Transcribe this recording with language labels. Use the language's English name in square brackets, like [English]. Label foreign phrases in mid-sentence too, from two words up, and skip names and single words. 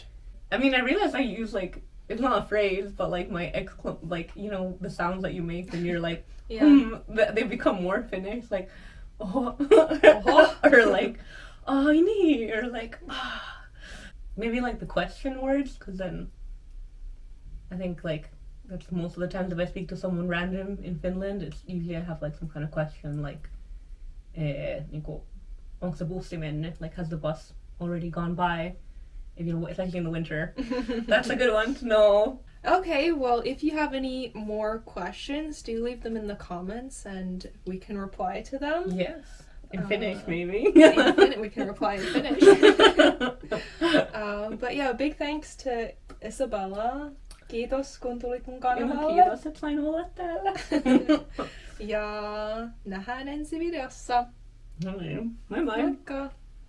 [English] I mean, I realize I use, like, it's not a phrase, but, like, my the sounds that you make when you're, like, they become more Finnish, like, oh, or like, oh, nee, or like, ah. Maybe like the question words, because then I think like that's most of the times if I speak to someone random in Finland, it's usually I have like some kind of question like, [Finnish] onko se bussi mennyt? [English] Like, has the bus already gone by? Especially in the winter. That's a good one to know. Okay, well, if you have any more questions, do leave them in the comments and we can reply to them. Yes. In Finnish, maybe. We can reply in Finnish. But yeah, big thanks to Isabella. [Finnish] Kiitos, kun tulit mun kanavalle. Kiitos, että sain olla täällä. Ja nähdään ensi videossa. No niin, moi moi. Moikka!